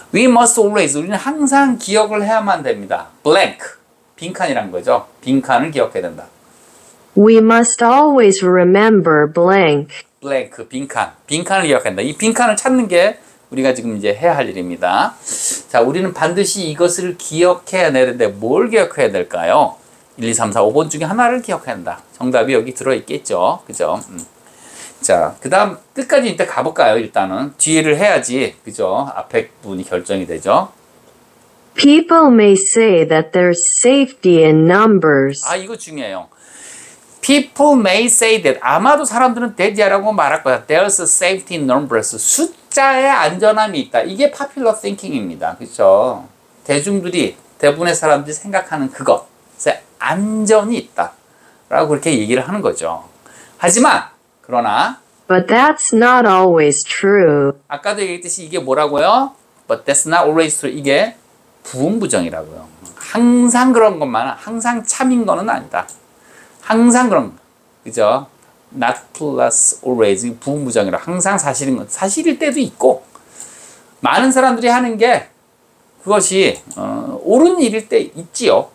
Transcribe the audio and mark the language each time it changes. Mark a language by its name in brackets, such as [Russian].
[English] We must always, [Korean] 우리는 항상 기억을 해야만 됩니다. blank, 빈칸이란 거죠. 빈칸을 기억해야 된다. [English] We must always remember blank. [Korean] blank, 빈칸을 기억한다. 이 빈칸을 찾는 게 우리가 지금 이제 해야 할 일입니다. 자, 우리는 반드시 이것을 기억해야 되는데 뭘 기억해야 될까요? 1, 2, 3, 4, 5번 중에 하나를 기억해야 한다. 정답이 여기 들어있겠죠. 그죠? 자, 그 다음 끝까지 일단 가볼까요? 일단은 뒤를 해야지 그죠? 앞에 부분이 결정이 되죠. [English] People may say that there's safety in numbers. [Korean] 이거 중요해요. [English] People may say that. [Korean] 아마도 사람들은 that이라고 말할 거야. [English] There's safety in numbers. [Korean] 숫자에 안전함이 있다. 이게 [English] popular thinking [Korean] 입니다. 그렇죠? 대부분의 사람들이 생각하는 그것에 안전이 있다. 라고 그렇게 얘기를 하는 거죠. 하지만 그러나 [English] But that's not always true. [Korean] 아까도 얘기했듯이 이게 뭐라고요? [English] But that's not always true. [Korean] 이게 부분부정이라고요. 항상 그런 것만, 항상 참인 거는 아니다. 항상 그런 거. 그죠? [English] not plus always [Korean] 부분부정이라 항상 사실인 건 사실일 때도 있고, 많은 사람들이 하는 게 그것이 옳은 일일 때 있지요.